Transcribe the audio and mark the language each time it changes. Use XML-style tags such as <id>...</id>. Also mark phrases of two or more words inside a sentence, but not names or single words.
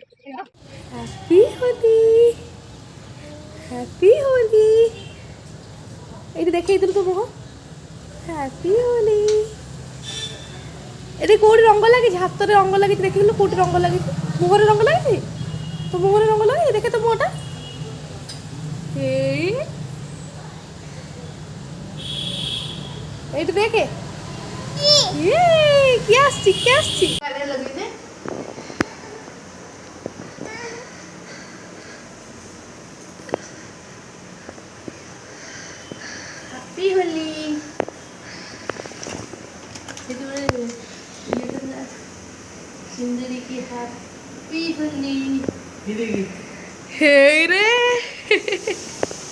<en>Happy Holi, Happy Holi.</en> <hi>Ini देखिए इधर तो मुँह.</hi> <en>Happy Holi.</en> <or>ଏଠି କୋଉଠି ରଙ୍ଗ ଲାଗିଛି ହାତରେ ରଙ୍ଗ ଲାଗିଛି ଦେଖିଲୁ କୋଉଠି ରଙ୍ଗ ଲାଗିଛି ମୁହଁରେ ରଙ୍ଗ ଲାଗିଛି ତ ମୁହଁରେ ରଙ୍ଗ ଲାଗିଛି ଦେଖେ ତ ମୁହଁଟା ଏଇଠି ଦେଖେ କିଏ ଆସିଛି</or> <en>Happy Holi</en> <hi>सुंदरी की</hi> <en>Happy Holi</en> <hi>हे रे</hi>